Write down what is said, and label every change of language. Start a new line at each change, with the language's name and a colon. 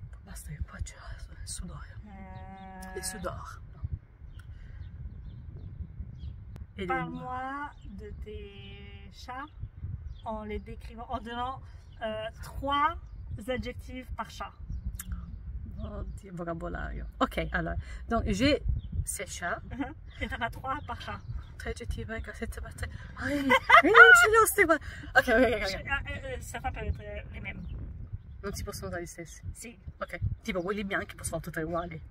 Italian: Basta, io qua c'è il sudore.
French: Le sudor. Parle-moi de tes chats en les décrivant, en donnant 3 adjectifs par chat.
Italian: Oddio, vocabolario. Ok, allora.
French: Donc, j'ai 6 chats. Et t'en as 3 par chat.
Italian: 3 aggettivi, 7 par 3. Non ce l'ho, sti qua. Ok.
French: Certains peuvent être les mêmes.
Italian: Non si possono usare gli stessi? Sì. Ok. Tipo quelli bianchi possono tutti uguali?